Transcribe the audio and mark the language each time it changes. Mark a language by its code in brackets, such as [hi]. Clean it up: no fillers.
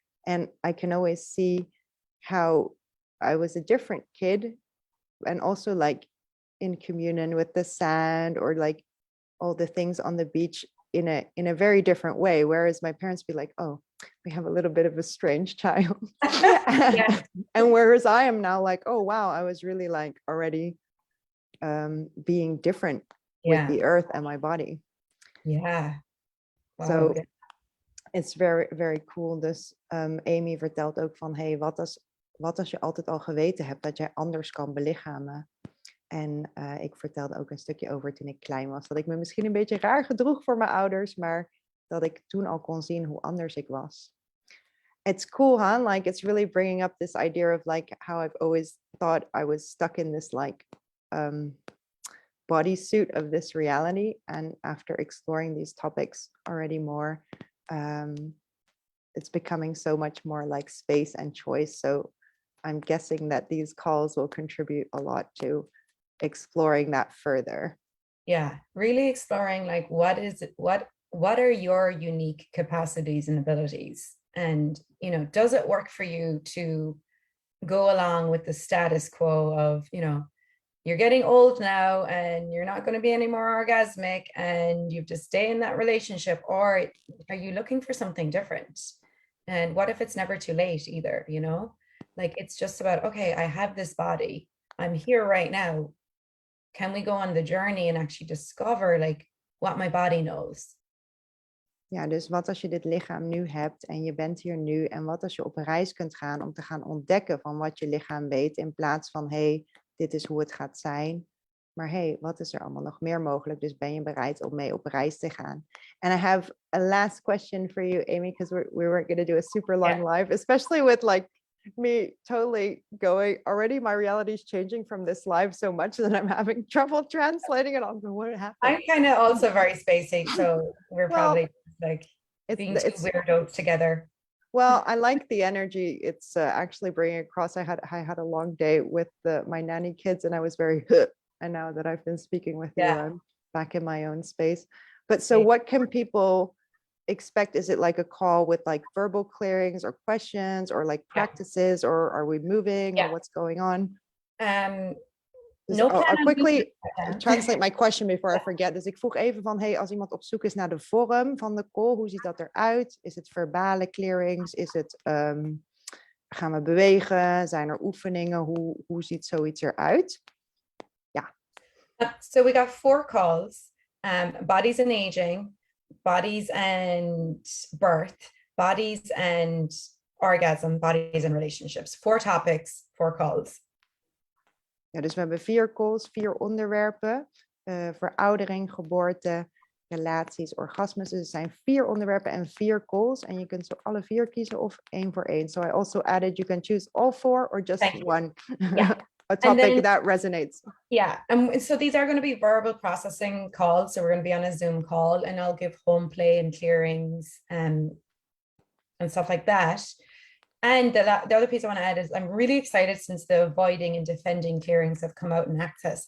[en] And I can always see how I was a different kid, and also like in communion with the sand, or like all the things on the beach in a very different way. Whereas my parents be like, oh, we have a little bit of a strange child. And whereas I am now like, oh, wow, I was really like already being different with the earth and my body. Yeah. Wow. So it's very, very cool. [nl] Dus Amy vertelt ook van, hey, wat als je altijd al geweten hebt dat jij anders kan belichamen? En ik vertelde ook een stukje over toen ik klein was, dat ik me misschien een beetje raar gedroeg voor mijn ouders, maar dat ik toen al kon zien hoe anders ik was. [en] It's cool, huh? Like it's really bringing up this idea of like how I've always thought I was stuck in this like bodysuit of this reality, and after exploring these topics already more, it's becoming so much more like space and choice. So I'm guessing that these calls will contribute a lot to exploring that further. Yeah, really exploring like what what are your unique capacities and abilities? And, you know, does it work for you to go along with the status quo of, you know, you're getting old now and you're not going to be any more orgasmic and you have to stay in that relationship? Or are you looking for something different? And what if it's never too late either, you know? Like, it's just about, okay, I have this body, I'm here right now. Can we go on the journey and actually discover like what my body knows? [nl] Ja, dus wat als je dit lichaam nu hebt en je bent hier nu en wat als je op reis kunt gaan om te gaan ontdekken van wat je lichaam weet in plaats van hey, dit is hoe het gaat zijn. Maar hey, wat is er allemaal nog meer mogelijk? Dus ben je bereid om mee op reis te gaan? [en] And I have a last question for you, Amy, because we were going to do a super long live, especially with like me totally going already. My reality is changing from this live so much that I'm having trouble translating it. I'm going, what happened? I'm kind of also very spacey, so we're probably like being two weirdos together. Well, I like the energy it's actually bringing across. I had a long day with my nanny kids and I was very and now that I've been speaking with you, I'm back in my own space. But so what can people expect? Is it like a call with like verbal clearings or questions or like practices or are we moving or what's going on? I'll quickly translate my question before I forget. [nl] Dus ik vroeg even van, hey, als iemand op zoek is naar de vorm van de call, hoe ziet dat eruit? Is het verbale clearings? Is het, gaan we bewegen? Zijn er oefeningen? Hoe ziet zoiets eruit? Ja. [en] So we got 4 calls, bodies and aging, bodies and birth, bodies and orgasm, bodies and relationships. 4 topics, 4 calls. [nl] Ja, dus we hebben 4 calls, 4 onderwerpen. Veroudering, geboorte, relaties, orgasmes. Dus het zijn 4 onderwerpen en 4 calls. En je kunt zo alle 4 kiezen of 1 voor 1. [en] So I also added you can choose all 4 or just one. Yeah. A topic that resonates. Yeah, and so these are going to be verbal processing calls. So we're going to be on a Zoom call and I'll give home play and clearings and stuff like that. And the other piece I want to add is I'm really excited since the avoiding and defending clearings have come out in Access.